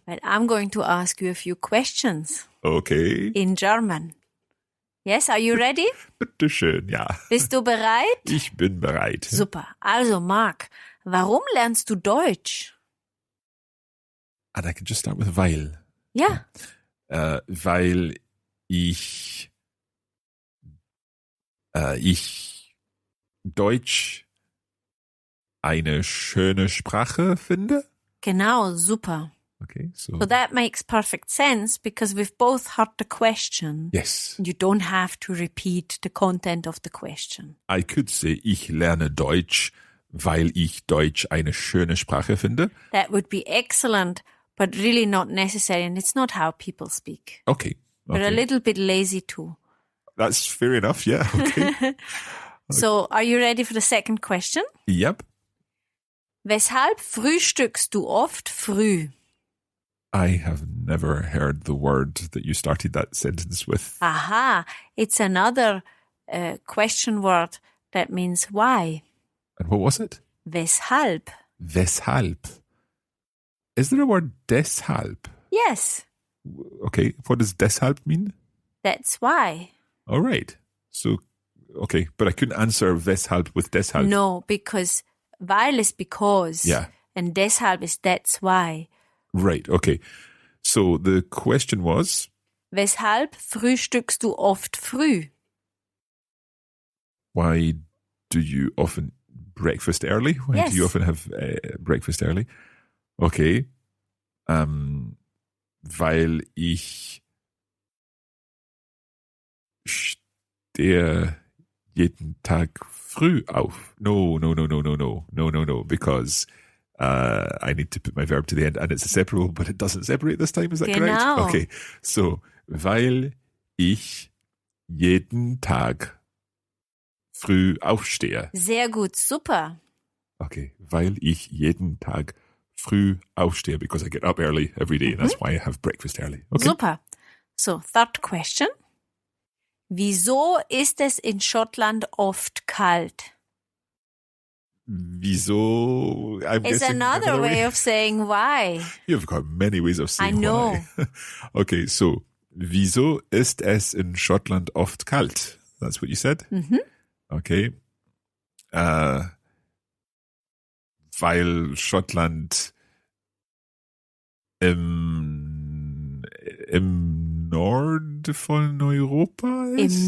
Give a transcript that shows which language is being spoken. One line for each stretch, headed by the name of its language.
English: Well, I'm going to ask you a few questions. Okay. In German. Yes, are you ready?
German: Bitte schön, ja. Bist du bereit? Ich bin bereit. Super. Also, Marc, warum lernst du Deutsch?
English: And I can just start with weil.
German: Ja. Weil ich Deutsch eine schöne Sprache finde. Genau, super.
English: Okay, so that makes perfect sense because we've both heard the question. yes. You don't have to repeat the content of the question. I could say,
German: ich lerne Deutsch, weil ich Deutsch eine schöne Sprache finde.
English: That would be excellent, but really not necessary, and it's not how people speak. Okay. We're a little bit lazy too. That's fair enough, yeah, okay. So, are you ready for the second question? Yep.
German: Weshalb frühstückst du oft früh?
English: I have never heard the word that you started that sentence with. Aha, it's another question word that means why. And what was it?
German: Weshalb.
English: Weshalb. Is there a word deshalb? Yes, Okay, what does deshalb mean? that's why. All right. So, okay, but I couldn't answer weshalb with deshalb. No, because weil is because. Yeah. And deshalb is that's why. Right, okay. So the question was,
German: Weshalb frühstückst du oft früh?
English: why do you often breakfast early? Why Yes. do you often have breakfast early? Okay.
German: Weil ich stehe jeden Tag früh auf.
English: No, because I need to put my verb to the end and it's a separable, but it doesn't separate this time. Is that correct?
German: Genau.
English: Okay.
German: So, weil ich jeden Tag früh aufstehe. Sehr gut, super.
English: Okay.
German: Weil ich jeden Tag früh aufstehe
English: because I get up early every day and that's why I have breakfast early. Okay. Super. So, third question.
German: Wieso ist es in Schottland oft kalt?
English: Wieso? I'm It's guessing another way of saying why. You've got many ways of saying I know. why. Okay, so
German: wieso ist es in Schottland oft kalt?
English: That's what you said? Mhm. Okay.
German: Weil Schottland im Nord von Europa ist?